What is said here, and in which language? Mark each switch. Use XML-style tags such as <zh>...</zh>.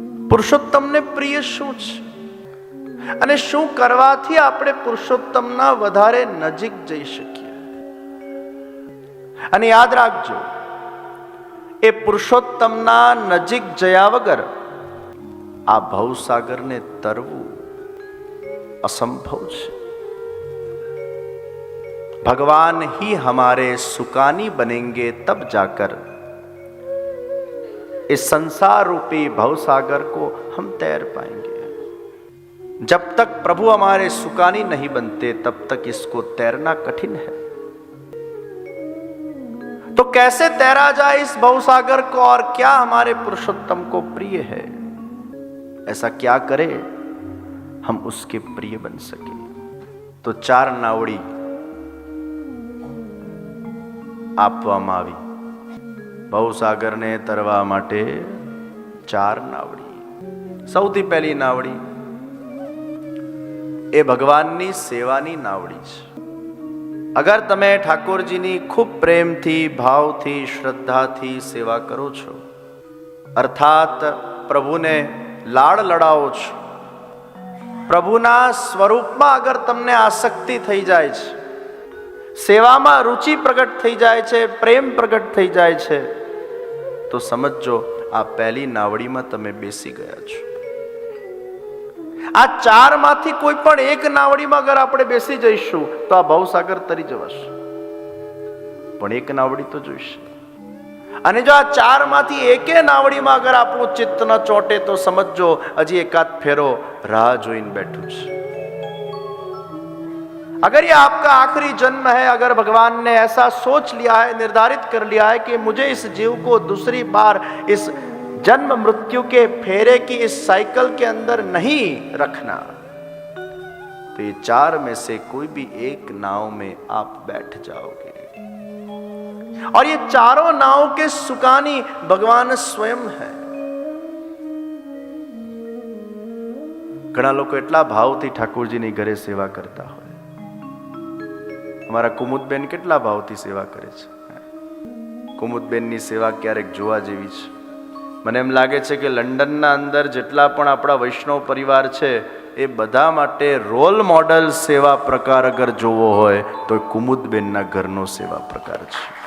<gu>પુરુષોત્તમને પ્રિય શું છે અને શું કરવાથી આપણે પુરુષોત્તમના વધારે નજીક જઈ શકીએ? અને યાદ રાખજો, એ પુરુષોત્તમના નજીક જયા વગર આ ભવસાગરને તરવું અસંભવ છે.</gu> <hi>ભગવાન ही हमारे सुकानी बनेंगे तब जाकर इस संसार रूपी भवसागर को हम तैर पाएंगे. जब तक प्रभु हमारे सुकानी नहीं बनते तब तक इसको तैरना कठिन है. तो कैसे तैरा जाए इस भवसागर को और क्या हमारे पुरुषोत्तम को प्रिय है, ऐसा क्या करे हम उसके प्रिय बन सके?</hi> <gu>तो 4 नावड़ी આપવામાં આવી. ભવસાગરને તરવા માટે 4 નાવડી. સૌથી પહેલી નાવડી એ ભગવાનની સેવાની નાવડી છે. અગર તમે ઠાકોરજીની ખૂબ પ્રેમથી, ભાવથી, શ્રદ્ધાથી સેવા કરો છો, અર્થાત પ્રભુને લાડ લડાવો છો, પ્રભુના સ્વરૂપમાં અગર તમને આસક્તિ થઈ જાય છે, સેવામાં રુચિ પ્રગટ થઈ જાય છે, પ્રેમ પ્રગટ થઈ જાય છે, તો સમજો આ પહેલી નાવડીમાં તમે બેસી ગયા છો. આ 4 માંથી કોઈ પણ એક નાવડીમાં અગર આપણે બેસી જઈશું તો આ ભવસાગર તરી જવાશે. પણ એક નાવડી તો જોઈશે. અને જો આ 4 માંથી એકે નાવડીમાં અગર આપણું ચિત્ત ન ચોટે તો સમજો હજી એકાદ ફેરો રાહ જોઈને બેઠું છે.</gu> <hi>अगर ये आपका आखिरी जन्म है, अगर भगवान ने ऐसा सोच लिया है, निर्धारित कर लिया है कि मुझे इस जीव को दूसरी बार इस जन्म मृत्यु के फेरे की इस साइकिल के अंदर नहीं रखना, तो ये 4 में से कोई भी एक नाव में आप बैठ जाओगे. और ये 4 नाव के सुकानी भगवान स्वयं है.</hi> <gu>ઘણા લોકો એટલા ભાવથી ઠાકોરજીની ઘરે સેવા કરતા હોય. અમારા કુમુદબેન કેટલા ભાવથી સેવા કરે છે. કુમુદબેનની સેવા ક્યારેક જોવા જેવી છે. મને એમ લાગે છે કે લંડનના અંદર જેટલા પણ આપણા વૈષ્ણવ પરિવાર છે એ બધા માટે રોલ મોડલ સેવા પ્રકાર અગર જોવો હોય તો કુમુદબેનના ઘરનો સેવા પ્રકાર છે.</gu>